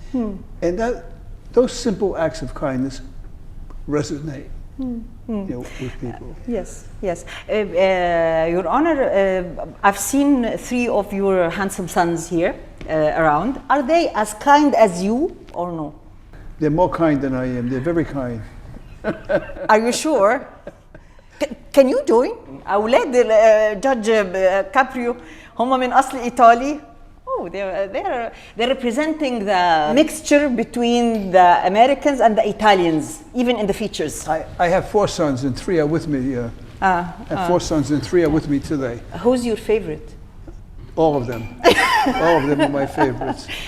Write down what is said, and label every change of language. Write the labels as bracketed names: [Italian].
[English] And those simple acts of kindness resonate, you know, with people. Yes, yes. Your Honor, I've seen 3 of your handsome sons here around. Are they as kind as you or no? They're more kind than I am. They're very kind. Are you sure? Can you join? [Arabic] أولاد Judge Caprio هم من أصل إيطالي. [English] Oh, they're representing the mixture between the Americans and the Italians, even in the features. I have 4 sons and 3 are with me. I have 4 sons and 3 are with me today. Who's your favorite? All of them. All of them are my favorites.